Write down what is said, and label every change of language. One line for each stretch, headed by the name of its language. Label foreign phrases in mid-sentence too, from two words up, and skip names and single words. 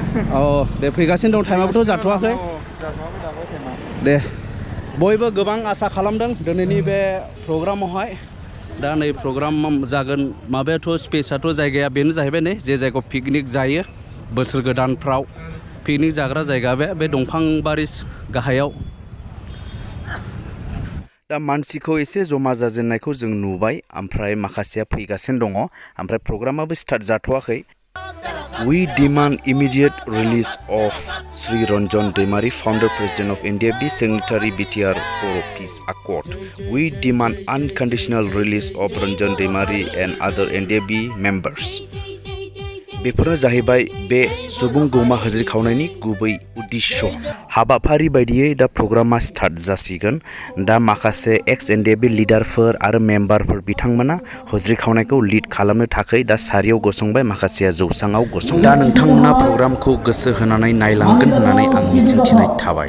Bodo: औ दे फैगासिनो दं टाइमाबोथ' जाथ'वाखै दे बयबो गोबां आसा खालामदों दिनैनि बे प्रग्रामावहाय दा नै प्रग्राम जागोन माबायाथ' स्पेसआथ' जायगाया बेनो जाहैबाय नै जे जायगायाव पिकनिक जायो बोसोर गोदानफ्राव पिकनिक जाग्रा जायगा बे दंफांबारि गाहायाव दा मानसिखौ एसे जमा जाजेननायखौ जों नुबाय ओमफ्राय माखासेया फैगासिनो दङ ओमफ्राय प्रग्रामाबो स्टार्ट जाथ'वाखै
English: We demand immediate release of Shri Ranjan Daimary, founder president of NDFB, signatory BTR Boro Peace Accord. We demand unconditional release of Ranjan Daimary and other NDFB members.
Bodo: बेफोरनो जाहैबाय बे सुबुं गौमा होज्रि खावनायनि गुबै उद्देश्य हाबाफारि बायदियै दा प्रग्रामा स्टार्ट जासिगोन दा माखासे Ex-NDFB लिडारफोर आरो मेम्बारफोर बिथांमोना होज्रि खावनायखौ लिड खालामनो थाखाय दा सारियाव गसंबाय माखासेया जौसाङाव गसंबाय दा नोंथांमोना प्रग्रामखौ गोसो होनानै नायलांगोन होननानै आं मिजिंथिनाय थाबाय